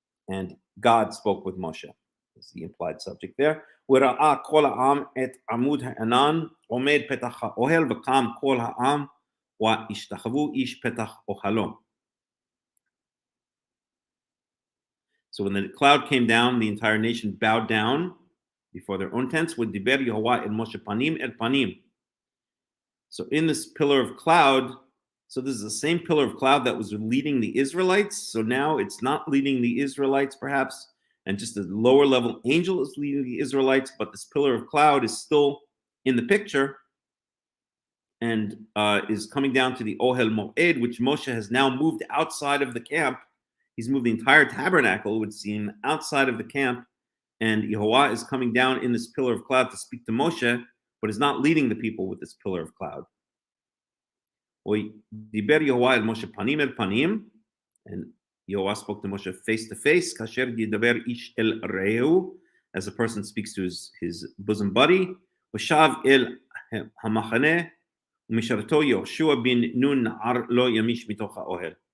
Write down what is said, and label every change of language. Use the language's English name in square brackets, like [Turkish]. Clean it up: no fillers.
[English] And God spoke with Moshe. Is the implied subject there. [Hebrew] וראה כל העם את עמוד הענן עומד פתח האוהל וקם כל העם והשתחוו איש פתח אוהלו. [English] So when the cloud came down, the entire nation bowed down before their own tents. [Hebrew] ודיבר יהוה אל משה פנים אל פנים. [English] So in this pillar of cloud, so this is the same pillar of cloud that was leading the Israelites. So now it's not leading the Israelites perhaps, and just a lower level angel is leading the Israelites, but this pillar of cloud is still in the picture and is coming down to the Ohel Moed, which Moshe has now moved outside of the camp. He's moved the entire tabernacle, it would seem, outside of the camp, and Yehovah is coming down in this pillar of cloud to speak to Moshe, but is not leading the people with this pillar of cloud. [Hebrew] דיבר יהוה אל משה פנים אל פנים, [English] and Yehovah spoke to Moshe face to face, [Hebrew] כאשר ידבר איש אל רעהו, [English] as a person speaks to his bosom buddy, [Hebrew] ושב אל המחנה, ומשרתו יהושע בן נון נער לא ימיש מתוך האוהל.